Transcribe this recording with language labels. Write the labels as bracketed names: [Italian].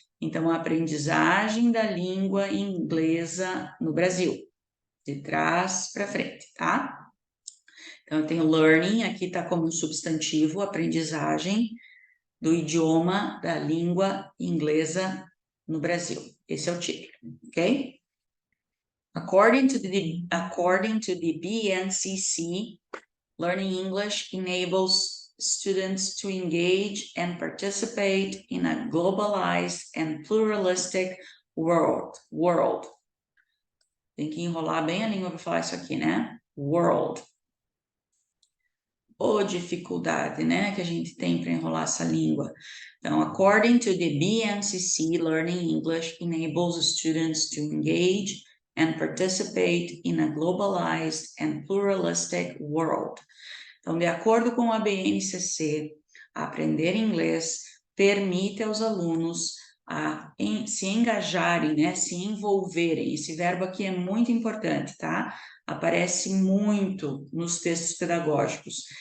[Portuguese] Então, a aprendizagem da língua inglesa no Brasil, de trás para frente, tá? Então, eu tenho learning, aqui está como um substantivo, aprendizagem do idioma da língua inglesa no Brasil. Esse é o título, ok? [English] According to the BNCC, learning English enables students to engage and participate in a globalized and pluralistic world. [Portuguese] Tem que enrolar bem a língua para falar isso aqui, né? World. Ou dificuldade, né, que a gente tem para enrolar essa língua. Então, [English] according to the BNCC, learning English enables students to engage and participate in a globalized and pluralistic world. [Portuguese] Então, de acordo com a BNCC, aprender inglês permite aos alunos se engajarem, né, se envolverem. Esse verbo aqui é muito importante, tá? Aparece muito nos textos pedagógicos.